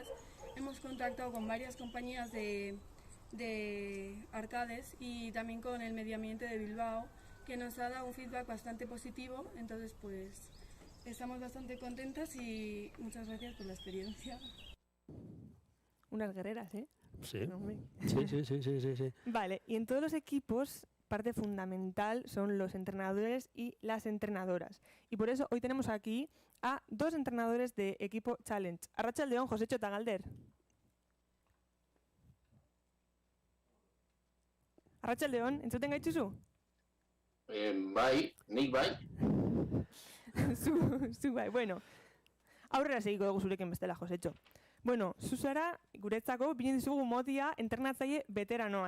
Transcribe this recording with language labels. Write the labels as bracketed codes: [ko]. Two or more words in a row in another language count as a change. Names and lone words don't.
[es] Hemos contactado con varias compañías de arcades y también con el medio ambiente de Bilbao, que nos ha dado un feedback bastante positivo, entonces pues estamos bastante contentas y muchas gracias por la experiencia. Unas guerreras, ¿eh? Sí. Sí. Vale, y en todos los equipos parte fundamental son los entrenadores y las entrenadoras. Y por eso hoy tenemos aquí a dos entrenadores de equipo Challenge. [eu] Arratsaldeon, Josecho eta Galder. Arratsaldeon, entzuten gaituzu? Bai, nik bai. Zu bai, bueno. Aurrera segiko dugu zurekin bestela, Josecho. Bueno, zuzara, guretzako, bine dizugu modia entrenatzaile veteranoa.